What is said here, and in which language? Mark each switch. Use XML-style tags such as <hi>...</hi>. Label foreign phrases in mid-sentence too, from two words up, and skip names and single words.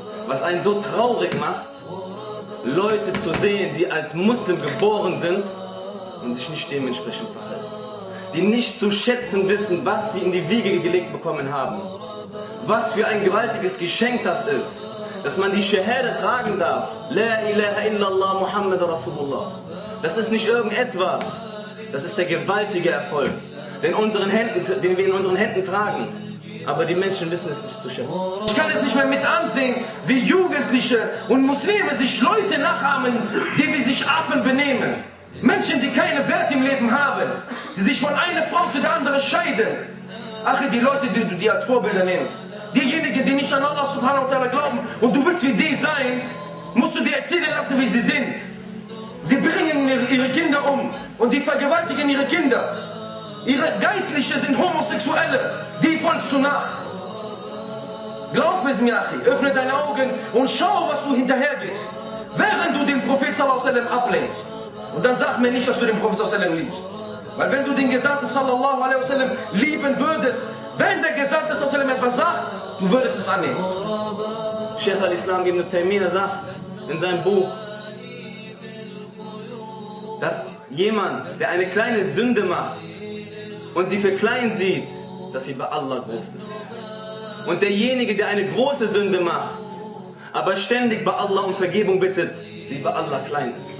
<de>Was einen so traurig macht? Leute zu sehen, die als Muslim geboren sind und sich nicht dementsprechend verhalten. Die nicht zu schätzen wissen, was sie in die Wiege gelegt bekommen haben. Was für ein gewaltiges Geschenk das ist, dass man die Shahada tragen darf.</de> <ar>لا إله إلا الله محمد رسول الله.</ar> <de>Das ist nicht irgendetwas. Das ist der gewaltige Erfolg, den wir in unseren Händen tragen. Aber die Menschen wissen es nicht zu schätzen. Ich kann es nicht mehr mit ansehen, wie Jugendliche und Muslime sich Leute nachahmen, die wie sich Affen benehmen. Menschen, die keinen Wert im Leben haben, die sich von einer Frau zu der anderen scheiden. Ach, die Leute, die du dir als Vorbilder nimmst. Diejenigen, die nicht an Allah</de> <ar>سبحانه وتعالى</ar> <de>glauben und du willst wie die sein, musst du dir erzählen lassen, wie sie sind. Sie bringen ihre Kinder um und sie vergewaltigen ihre Kinder. Ihre Geistliche sind Homosexuelle, die folgst du nach. Glaub es mir, Achi, öffne deine Augen und schau, was du hinterhergehst, während du den Prophet</de> <ar>صلى الله عليه وسلم</ar> <de>ablehnst. Und dann sag mir nicht, dass du den Prophet</de> <ar>صلى الله عليه وسلم</ar> <de>liebst. Weil wenn du den Gesandten</de> <ar>صلى الله عليه وسلم</ar> <de>lieben würdest, wenn der Gesandte</de> <ar>صلى الله عليه وسلم</ar> <de>etwas sagt, du würdest es annehmen. Sheikh al-Islam Ibn Taymiyyah sagt in seinem Buch, dass jemand, der eine kleine Sünde macht und sie für klein sieht, dass sie bei Allah groß ist. Und derjenige, der eine große Sünde macht, aber ständig bei Allah um Vergebung bittet, sie bei Allah klein ist.</de>